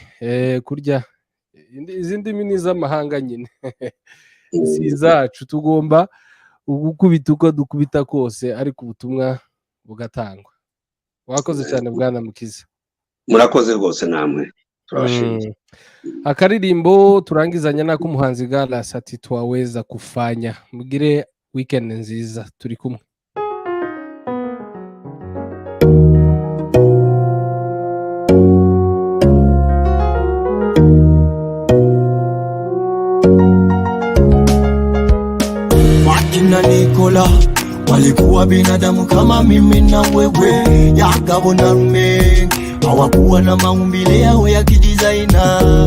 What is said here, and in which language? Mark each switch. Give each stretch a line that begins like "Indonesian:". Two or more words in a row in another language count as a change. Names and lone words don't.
Kinyarwanda: Kurya izi ndimi ni iz'amahanga nyine si izacu, tugomba gukubita uko dukubita kose, ariko ubutumwa bugatangwa. Wakoze cyane Bwana Mukiza. Murakoze rwose namwe, turabashimiye. Akaririmbo turangizanya nako umuhanzi Galas ati
Swahili: twaweza kufanya.
Kinyarwanda: Mugire weekend nziza, turi kumwe.
Swahili: Wakina Nikola walikuwa binadamu kama mimi na wewe, Kagame na Rumengi hawakuwa na maumbile yao ya kidizaina,